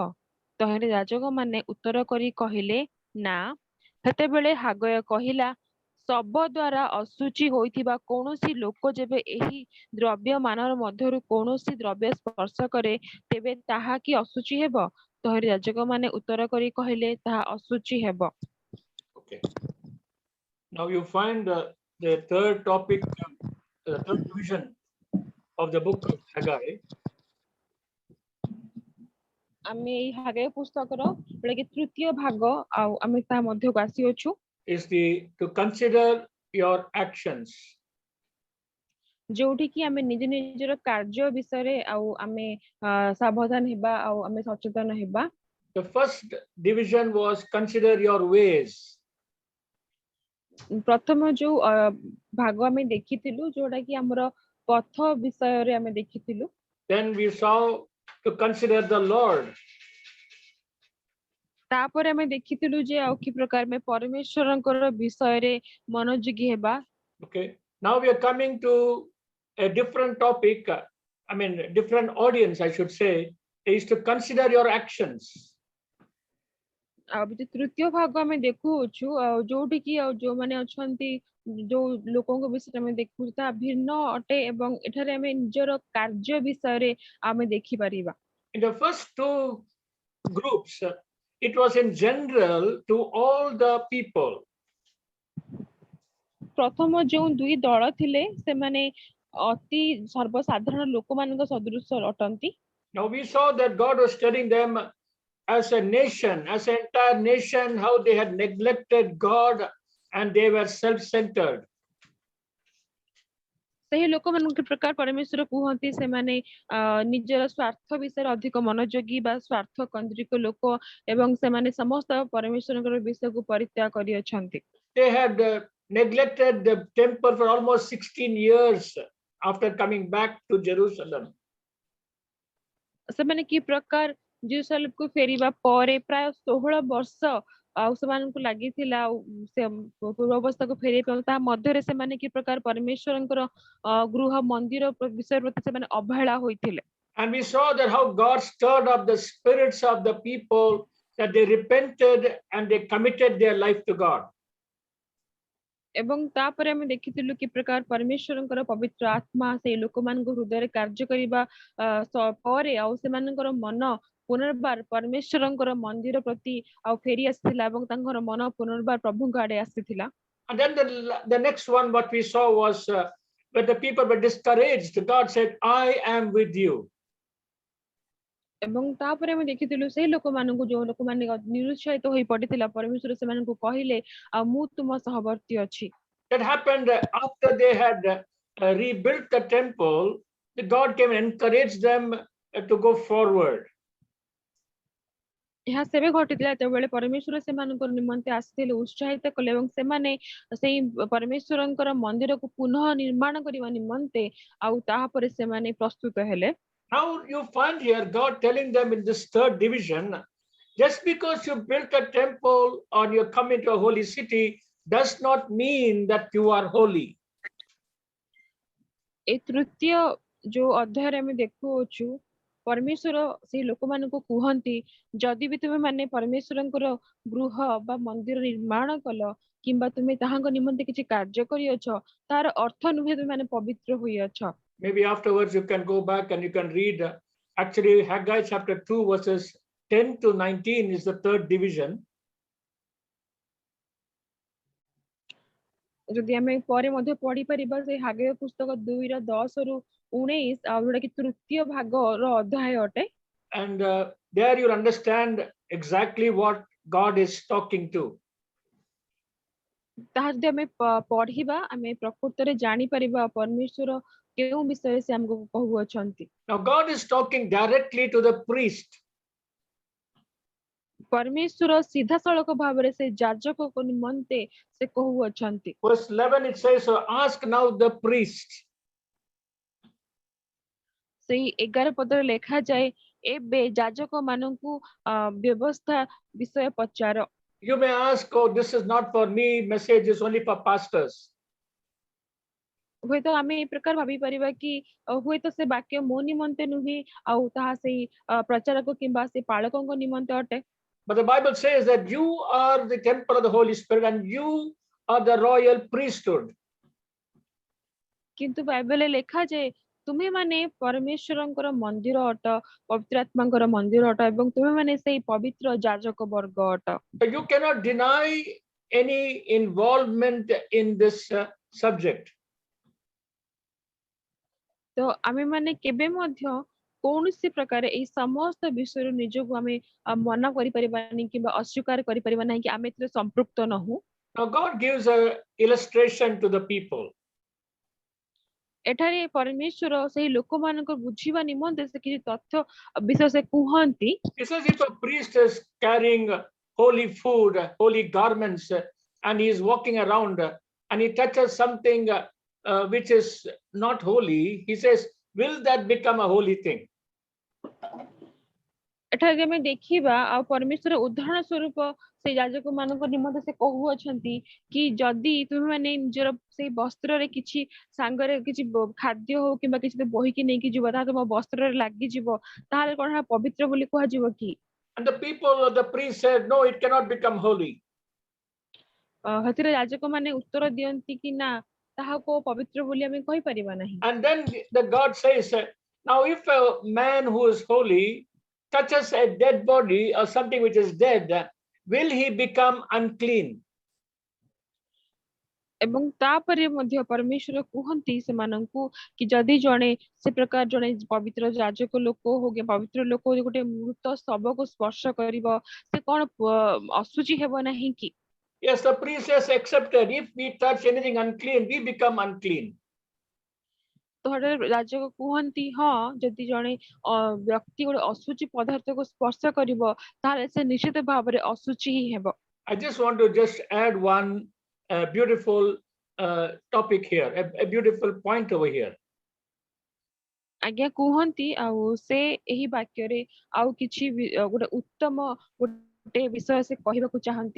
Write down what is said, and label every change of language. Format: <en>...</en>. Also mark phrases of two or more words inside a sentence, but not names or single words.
<or>ତହିଁରେ ଯାଜକମାନେ ଉତ୍ତର କରି କହିଲେ, ନା। ସେତେବେଳେ ହାଗୟ କହିଲା, ଶବ ଦ୍ୱାରା ଅଶୁଚି ହୋଇଥିବା କୌଣସି ଲୋକ ଯେବେ ଏହି ଦ୍ରବ୍ୟମାନର ମଧ୍ୟରୁ କୌଣସି ଦ୍ରବ୍ୟ ସ୍ପର୍ଶ କରେ, ତେବେ ତାହା କି ଅଶୁଚି ହେବ? ତହିଁରେ ଯାଜକମାନେ ଉତ୍ତର କରି କହିଲେ, ତାହା ଅଶୁଚି ହେବ।</or> <en>Okay. Now you find the third topic, the third division of the book of Haggai.</en> <or>ଆମେ ଏଇ ହାଗୟ ପୁସ୍ତକର ଯୋଉଟାକି ତୃତୀୟ ଭାଗ ଆଉ ଆମେ ତା ମଧ୍ୟକୁ ଆସିଅଛୁ।</or> <en>Is to consider your actions.</en> <or>ଯୋଉଠି କି ଆମେ ନିଜ ନିଜର କାର୍ଯ୍ୟ ବିଷୟରେ ଆଉ ଆମେ ସାବଧାନ ହେବା ଆଉ ଆମେ ସଚେତନ ହେବା।</or> <en>The first division was consider your ways.</en> <or>ପ୍ରଥମ ଯୋଉ ଭାଗ ଆମେ ଦେଖିଥିଲୁ ଯୋଉଟା କି ଆମର ପଥ ବିଷୟରେ ଆମେ ଦେଖିଥିଲୁ।</or> <en>Then we saw to consider the Lord.</en> <or>ତାପରେ ଆମେ ଦେଖିଥିଲୁ ଯେ ଆଉ କି ପ୍ରକାର ଆମେ ପରମେଶ୍ୱରଙ୍କର ବିଷୟରେ ମନୋଯୋଗୀ ହେବା।</or> <en>Okay. Now we are coming to a different topic. I mean, different audience, I should say, is to consider your actions.</en> <or>ଆଉ ତୃତୀୟ ଭାଗ ଆମେ ଦେଖୁଅଛୁ ଆଉ ଯୋଉଠି କି ଆଉ ଯୋଉମାନେ ଅଛନ୍ତି ଯୋଉ ଲୋକଙ୍କ ବିଷୟରେ ଆମେ ଦେଖୁଛୁ ତା ଭିନ୍ନ ଅଟେ ଏବଂ ଏଠାରେ ଆମେ ନିଜର କାର୍ଯ୍ୟ ବିଷୟରେ ଆମେ ଦେଖିପାରିବା।</or> <en>In the first two groups, it was in general to all the people.</en> <or>ପ୍ରଥମ ଯୋଉ ଦୁଇ ଦଳ ଥିଲେ ସେମାନେ ଅତି ସର୍ବସାଧାରଣ ଲୋକମାନଙ୍କ ସଦୃଶ ଅଟନ୍ତି।</or> <en>Now we saw that God was telling them as a nation, as an entire nation, how they had neglected God and they were self-centered.</en> <or>ସେହି ଲୋକମାନଙ୍କୁ ପ୍ରକାର ପରମେଶ୍ୱର କୁହନ୍ତି ସେମାନେ ନିଜର ସ୍ୱାର୍ଥ ବିଷୟରେ ଅଧିକ ମନୋଯୋଗୀ ବା ସ୍ୱାର୍ଥ କେନ୍ଦ୍ରିକ ଲୋକ ଏବଂ ସେମାନେ ସମସ୍ତ ପରମେଶ୍ୱରଙ୍କର ବିଷୟକୁ ପରିତ୍ୟାଗ କରିଅଛନ୍ତି।</or> <en>They had neglected the temple for almost 16 years after coming back to Jerusalem.</en> <or>ସେମାନେ କି ପ୍ରକାର ଜେରୁସାଲେମକୁ ଫେରିବା ପରେ ପ୍ରାୟ 16 ବର୍ଷ ଆଉ ସେମାନଙ୍କୁ ଲାଗିଥିଲା ଆଉ ସେ ପୂର୍ବ ଅବସ୍ଥାକୁ ଫେରିବା ପାଇଁ ତା ମଧ୍ୟରେ ସେମାନେ କି ପ୍ରକାର ପରମେଶ୍ୱରଙ୍କର ଗୃହ ମନ୍ଦିର ବିଷୟ ପ୍ରତି ସେମାନେ ଅବହେଳା ହୋଇଥିଲେ।</or> <en>And we saw that how God stirred up the spirits of the people, that they repented and they committed their life to God.</en> <or>ଏବଂ ତାପରେ ଆମେ ଦେଖିଥିଲୁ କି ପ୍ରକାର ପରମେଶ୍ୱରଙ୍କର ପବିତ୍ର ଆତ୍ମା ସେଇ ଲୋକମାନଙ୍କ ହୃଦୟରେ କାର୍ଯ୍ୟ କରିବା ପରେ ଆଉ ସେମାନଙ୍କର ମନ ପୁନର୍ବାର ପରମେଶ୍ୱରଙ୍କର ମନ୍ଦିର ପ୍ରତି ଆଉ ଫେରି ଆସିଥିଲା ଏବଂ ତାଙ୍କର ମନ ପୁନର୍ବାର ପ୍ରଭୁଙ୍କ ଆଡେ ଆସିଥିଲା।</or> <en>And then the next one what we saw was when the people were discouraged, God said, I am with you.</en> <or>ଏବଂ ତାପରେ ଆମେ ଦେଖିଥିଲୁ ସେଇ ଲୋକମାନଙ୍କୁ ଯୋଉ ଲୋକମାନେ ନିରୁତ୍ସାହିତ ହୋଇ ପଡିଥିଲା ପରମେଶ୍ୱର ସେମାନଙ୍କୁ କହିଲେ ଆଉ ମୁଁ ତୁମ ସହବର୍ତ୍ତୀ ଅଛି।</or> <en>That happened after they had rebuilt the temple. God came and encouraged them to go forward.</en> <or>ଏହା ସେବେ ଘଟିଥିଲା ଯେତେବେଳେ ପରମେଶ୍ୱର ସେମାନଙ୍କ ନିମନ୍ତେ ଆସିଥିଲେ ଉତ୍ସାହିତ କଲେ ଏବଂ ସେମାନେ ସେଇ ପରମେଶ୍ୱରଙ୍କର ମନ୍ଦିରକୁ ପୁନଃ ନିର୍ମାଣ କରିବା ନିମନ୍ତେ ଆଉ ତାପରେ ସେମାନେ ପ୍ରସ୍ତୁତ ହେଲେ।</or> <en>Now you find here God telling them in this third division, just because you built a temple or you come into a holy city does not mean that you are holy.</en> <or>এই ତୃତୀୟ ଯୋଉ ଅଧ୍ୟାୟରେ ଆମେ ଦେଖୁଅଛୁ ପରମେଶ୍ୱର ସେଇ ଲୋକମାନଙ୍କୁ କୁହନ୍ତି ଯଦି ବି ତୁମେ ମାନେ ପରମେଶ୍ୱରଙ୍କର ଗୃହ ବା ମନ୍ଦିର ନିର୍ମାଣ କଲ କିମ୍ବା ତୁମେ ତାହାଙ୍କ ନିମନ୍ତେ କିଛି କାର୍ଯ୍ୟ କରିଅଛ ତାର ଅର୍ଥ ନୁହେଁ ତୁମେ ମାନେ ପବିତ୍ର ହୋଇଅଛ।</or> <en>Maybe afterwards you can go back and you can read. Actually, Haggai chapter 2 verses 10 to 19 is the third division.</en> <or>ଯଦି ଆମେ ପରେ ମଧ୍ୟ ପଢି ପାରିବା ସେ ହାଗେୟ ପୁସ୍ତକ 2:10 ରୁ 19 ଆଉ ଯୋଉଟା କି ତୃତୀୟ ଭାଗର ଅଧ୍ୟାୟ ଅଟେ।</or> <en>And there you'll understand exactly what God is talking to.</en> <or>ତାହା ଯଦି ଆମେ ପଢିବା ଆମେ ପ୍ରକୃତରେ ଜାଣିପାରିବା ପରମେଶ୍ୱର କେଉଁ ବିଷୟରେ ସେ ଆମକୁ କହୁଅଛନ୍ତି।</or> <en>Now God is talking directly to the priest.</en> <or>ପରମେଶ୍ୱର ସିଧାସଳଖ ଭାବରେ ସେ ଯାଜକଙ୍କ ନିମନ୍ତେ ସେ କହୁଅଛନ୍ତି।</or> <en>Verse 11 it says, so ask now the priest.</en> <or>ସେଇ 11 ପଦରେ ଲେଖାଯାଏ ଏବେ ଯାଜକ ମାନଙ୍କୁ ବ୍ୟବସ୍ଥା ବିଷୟ ପଚାର।</or> <en>You may ask, oh, this is not for me, message is only for pastors.</en> <or>ହୁଏତ ଆମେ ଏ ପ୍ରକାର ଭାବି ପାରିବା କି ହୁଏତ ସେ ବାକ୍ୟ ମୋ ନିମନ୍ତେ ନୁହେଁ ଆଉ ତାହା ସେଇ ପ୍ରଚାରକ କିମ୍ବା ସେ ପାଳକଙ୍କ ନିମନ୍ତେ ଅଟେ।</or> <en>But the Bible says that you are the temple of the Holy Spirit and you are the royal priesthood.</en> <or>କିନ୍ତୁ ବାଇବେଲରେ ଲେଖାଯାଏ ତୁମେ ମାନେ ପରମେଶ୍ୱରଙ୍କର ମନ୍ଦିର ଅଟ, ପବିତ୍ର ଆତ୍ମାଙ୍କର ମନ୍ଦିର ଅଟ ଏବଂ ତୁମେ ମାନେ ସେଇ ପବିତ୍ର ଯାଜକ ବର୍ଗ ଅଟ।</or> <en>So you cannot deny any involvement in this subject.</en> <or>ତ ଆମେ ମାନେ କେବେ ମଧ୍ୟ କୌଣସି ପ୍ରକାର ଏଇ ସମସ୍ତ ବିଷୟରୁ ନିଜକୁ ଆମେ ମନା କରିପାରିବାନି କିମ୍ବା ଅସ୍ୱୀକାର କରିପାରିବା ନାହିଁ କି ଆମେ ଏଥିରେ ସମ୍ପୃକ୍ତ ନହୁ।</or> <en>Now God gives an illustration to the people.</en> <or>ଏଠାରେ ପରମେଶ୍ୱର ସେହି ଲୋକମାନଙ୍କ ବୁଝିବା ନିମନ୍ତେ ସେ କିଛି ତଥ୍ୟ ବିଷୟ ସେ କୁହନ୍ତି।</or> <en>He says if a priest is carrying holy food, holy garments, and he is walking around and he touches something which is not holy, he says, will that become a holy thing?</en> <or>ଏଠାରେ ଆମେ ଦେଖିବା ଆଉ ପରମେଶ୍ୱର ଉଦାହରଣ ସ୍ୱରୂପ ସେଇ ଯାଜକ ମାନଙ୍କ ନିମନ୍ତେ ସେ କହୁଅଛନ୍ତି କି ଯଦି ତୁମେ ମାନେ ନିଜର ସେଇ ବସ୍ତ୍ରରେ କିଛି ସାଙ୍ଗରେ କିଛି ଖାଦ୍ୟ ହଉ କିମ୍ବା କିଛି ବୋହିକି ନେଇକି ଯିବ ତାହା ତୁମ ବସ୍ତ୍ରରେ ଲାଗିଯିବ ତାହେଲେ କଣ ପବିତ୍ର ବୋଲି କୁହାଯିବ କି?</or> <en>And the people of the priest said, no, it cannot become holy.</en> <or>ସେଥିରେ ଯାଜକ ମାନେ ଉତ୍ତର ଦିଅନ୍ତି କି ନା ତାହାକୁ ପବିତ୍ର ବୋଲି ଆମେ କହିପାରିବା ନାହିଁ।</or> <en>And then the God says, now if a man who is holy touches a dead body or something which is dead, will he become unclean?</en> <or>ଏବଂ ତାପରେ ମଧ୍ୟ ପରମେଶ୍ୱର କୁହନ୍ତି ସେମାନଙ୍କୁ କି ଯଦି ଜଣେ ସେ ପ୍ରକାର ଜଣେ ପବିତ୍ର ଯାଜକ ଲୋକ ହଉ କି ପବିତ୍ର ଲୋକ ଗୋଟେ ମୃତ ଶବକୁ ସ୍ପର୍ଶ କରିବ ସେ କଣ ଅଶୁଚି ହେବ ନାହିଁ କି?</or> <en>Yes, the priest has accepted. If we touch anything unclean, we become unclean.</en> <or>ଯାଜକ କୁହନ୍ତି ହଁ ଯଦି ଜଣେ ବ୍ୟକ୍ତି ଗୋଟେ ଅଶୁଚି ପଦାର୍ଥକୁ ସ୍ପର୍ଶ କରିବ ତାହେଲେ ସେ ନିଶ୍ଚିତ ଭାବରେ ଅଶୁଚି ହିଁ ହେବ।</or> <en>I just want to just add one beautiful topic here, a beautiful point over here.</en> <or>ଆଜ୍ଞା କୁହନ୍ତି ଆଉ ସେ ଏହି ବାକ୍ୟରେ ଆଉ କିଛି ଗୋଟେ ଉତ୍ତମ ଗୋଟେ ବିଷୟ ସେ କହିବାକୁ ଚାହାନ୍ତି।</or>